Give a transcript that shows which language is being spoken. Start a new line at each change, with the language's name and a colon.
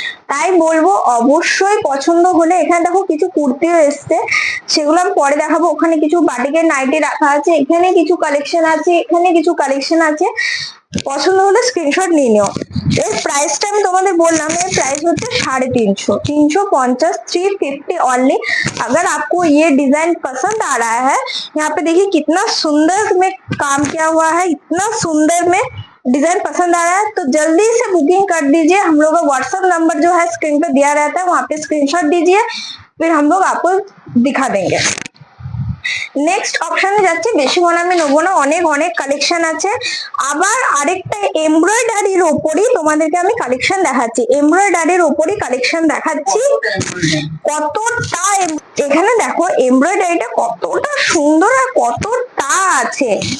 Bangla: তাই বলবো অবশ্যই পছন্দ হলে, এখানে দেখো কিছু কুর্তিও এসছে, সেগুলো আমি পরে দেখাবো। ওখানে কিছু বাটিকের নাইটি রাখা আছে, এখানে কিছু কালেকশন আছে, এখানে কিছু কালেকশন আছে। পছন্দ হলে স্ক্রিনশট নিয়ে নিও। এর প্রাইসটা আমি তোমাদের বললাম, এর প্রাइस होते 350, 350, 350 ओनली।
Hindi: अगर आपको ये डिजाइन पसंद आ रहा है, यहाँ पे देखिए कितना सुंदर में काम किया हुआ है, इतना सुंदर में डिजाइन पसंद आ रहा है तो जल्दी से बुकिंग कर दीजिए। हम लोग का व्हाट्सएप नंबर जो है स्क्रीन पे दिया रहता है, वहां पे स्क्रीनशॉट दीजिए, फिर हम लोग आपको दिखा देंगे।
Bangla: নেক্সট অপশনে যাচ্ছি, বেশি মনে আমি নেবো না, অনেক অনেক কালেকশন আছে। আবার আরেকটা এমব্রয়ডারির ওপরই তোমাদেরকে আমি কালেকশন দেখাচ্ছি, এমব্রয়ডারির ওপরই কালেকশন দেখাচ্ছি। কতটা এখানে দেখো এমব্রয়ডারিটা কতটা সুন্দর আর কতটা আছে।